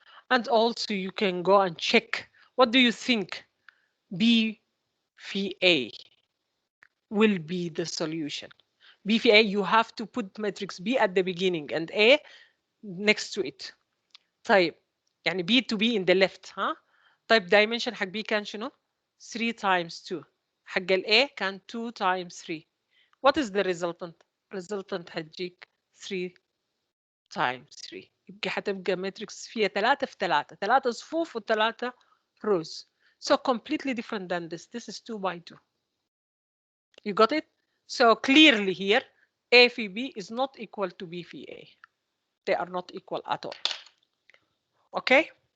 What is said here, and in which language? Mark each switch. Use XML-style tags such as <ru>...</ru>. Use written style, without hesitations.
<en>And also you can go and check, what do you think B في A will be the solution? B في A, you have to put matrix B at the beginning and A next to it.</en> <ar>طيب, يعني</ar> <en>B to be in the left, ها?</en> <ar>طيب dimension حق B كان شنو؟ 3 times 2. حق ال A كان 2 times 3.</ar> <en>What is the resultant? Resultant</en> <ar>هتجيك</ar> <en>3 times 3.</en> <ar>يبقى حتبقى matrix فيها 3 في 3. 3 صفوف و3 rows.</ar> <en>So completely different than this. This is 2 by 2. You got it? So clearly here, A في B is not equal to B في A. They are not equal at all. Okay?</en>